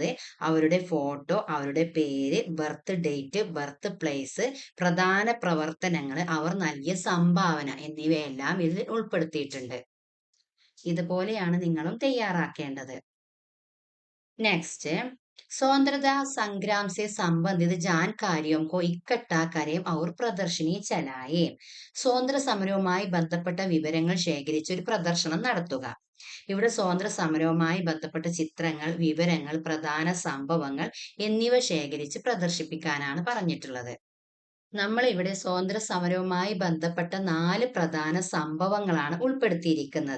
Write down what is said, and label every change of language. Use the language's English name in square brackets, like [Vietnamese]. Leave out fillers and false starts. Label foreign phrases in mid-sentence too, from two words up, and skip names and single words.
[Malayalam] അവരുടെ ഫോട്ടോ, അവരുടെ പേര്, [English] birth date, birth place, [Malayalam] പ്രധാന പ്രവർത്തനങ്ങൾ, അവർ നൽകിയ സംഭാവന എന്നിവയെല്ലാം ഇതിൽ ഉൾപ്പെടുത്തിയിട്ടുണ്ട്. ഇതുപോലെയാണ് നിങ്ങളും തയ്യാറാക്കേണ്ടത്. നെക്സ്റ്റ്, [Hindi] स्वतंत्रता संग्राम से संबंधित जानकारियों को इकट्ठा करें और प्रदर्शिनी चलाए. [Malayalam] സ്വാതന്ത്ര്യ സമരവുമായി ബന്ധപ്പെട്ട വിവരങ്ങൾ ശേഖരിച്ച് ഒരു പ്രദർശനം നടത്തുക. ഇവിടെ സ്വാതന്ത്ര്യ സമരവുമായി ബന്ധപ്പെട്ട ചിത്രങ്ങൾ, വിവരങ്ങൾ, പ്രധാന സംഭവങ്ങൾ എന്നിവ ശേഖരിച്ച് പ്രദർശിപ്പിക്കാനാണ് പറഞ്ഞിട്ടുള്ളത്. നമ്മൾ ഇവിടെ സ്വാതന്ത്ര്യ സമരവുമായി ബന്ധപ്പെട്ട 4 പ്രധാന സംഭവങ്ങളാണ് ഉൾപ്പെടുത്തിയിരിക്കുന്നത്.